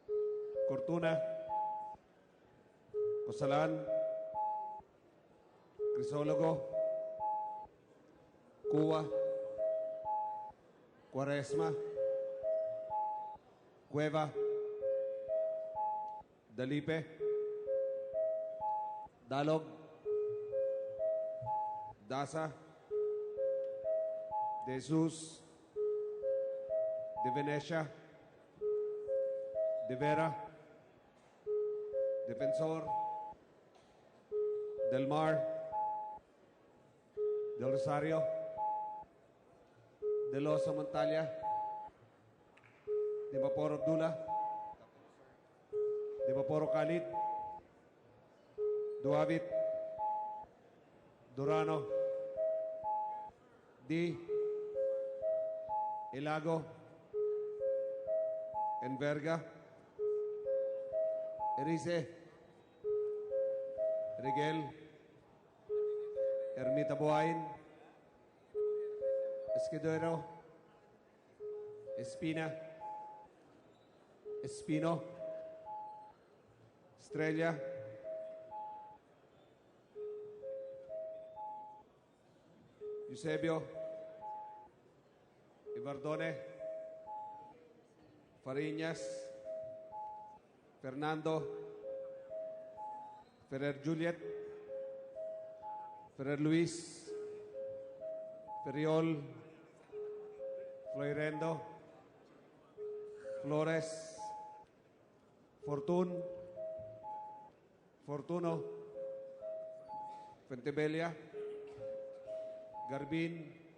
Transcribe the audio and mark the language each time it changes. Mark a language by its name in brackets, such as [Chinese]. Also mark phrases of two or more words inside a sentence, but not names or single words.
[English] Cortuna. Cosalan. Crisologo, Cuba, Quaresma, Cueva, Dalipe, Dalog, Dasa, De Jesus, De Venecia, De Vera, Defensor, Del Mar, Del Rosario, De Losa Montalia, De Maporo Abdullah, De Maporo Khalid, Duavit, Durano, Di, Ilago, Enverga, Erice, Rigel, Ermita Buhain, Escudero, Espina, Espino, Estrella, Eusebio, Ibardone, Fariñas, Fernando, Ferrer Juliet, Ferrer Luis, Ferriol, Floirendo, Flores, Fortun, Fortuno, Fentebella, Garbin,